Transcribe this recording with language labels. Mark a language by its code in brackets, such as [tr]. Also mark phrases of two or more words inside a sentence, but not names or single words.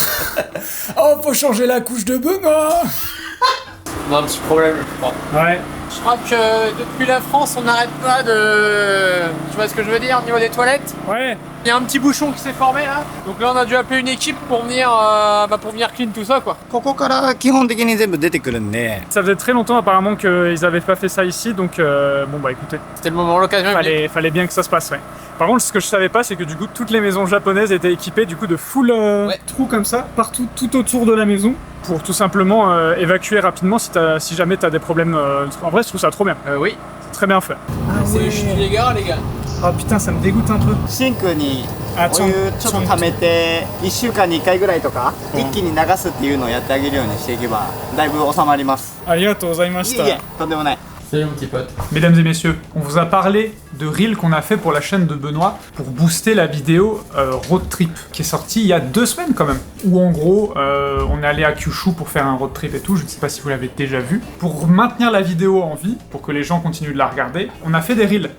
[fr] Oh, faut changer la couche de Benoît! On a un petit problème, je crois. Ouais. Je crois que depuis la France, on n'arrête pas de... Tu vois ce que je veux dire au niveau des toilettes? Ouais. Il y a un petit bouchon qui s'est formé là. Donc là, on a dû appeler une équipe pour venir clean tout ça quoi. [ja] ここから基本的に全部出てくるんで。 [fr] Ça faisait très longtemps apparemment qu'ils avaient pas fait ça ici, donc bon bah écoutez, C'était le moment, l'occasion. fallait bien que ça se passe, ouais. Par contre, ce que je savais pas, c'est que du coup, toutes les maisons japonaises étaient équipées du coup de full trous comme ça, partout, tout autour de la maison, pour tout simplement évacuer rapidement si jamais t'as des problèmes. En vrai, je trouve ça trop bien, Oui. c'est très bien fait. C'est le chute des gars, les gars. Ah putain, ça me dégoûte un peu. [ja] シンクに Ah お湯ちょっと溜めて1週間に1回ぐらいとか一気に流すっていうのをやってあげるようにしていけばだいぶ収まります。 Arigatou いえい gozaimashita. え、とんでもない。 [fr] Salut mon petit pote. Mesdames et messieurs, on vous a parlé de Reel qu'on a fait pour la chaîne de Benoît pour booster la vidéo Road Trip qui est sortie il y a 2 semaines quand même. Où en gros, on est allé à Kyushu pour faire un road trip et tout, je ne sais pas si vous l'avez déjà vu. Pour maintenir la vidéo en vie, pour que les gens continuent de la regarder, on a fait des Reels.